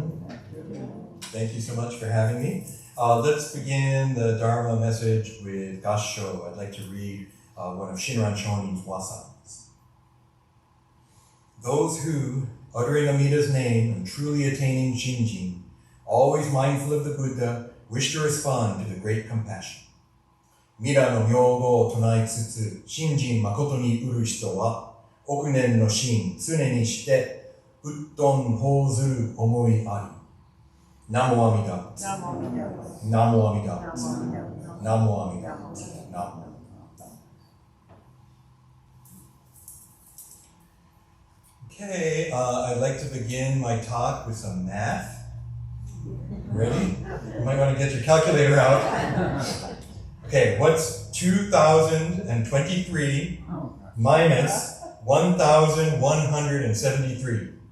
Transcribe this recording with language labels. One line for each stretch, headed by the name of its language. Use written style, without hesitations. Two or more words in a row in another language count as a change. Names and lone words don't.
English: Thank you so much for having me. Let's begin the Dharma message with Gassho. I'd like to read one of Shinran Shonin's wasans. Those who, uttering Amida's name and truly attaining Shinjin, always mindful of the Buddha, wish to respond to the great compassion.
Japanese: ミラの名号をとないつつ、信心まことにうる人は、憶念の心、常にして、仏恩報ずる思いあり. 南無阿弥陀。南無阿弥陀. 南無阿弥陀。南無.
English: Okay, I'd like to begin my talk with some math. Ready? You might want to get your calculator out. Okay, what's 2,023 minus 1,173?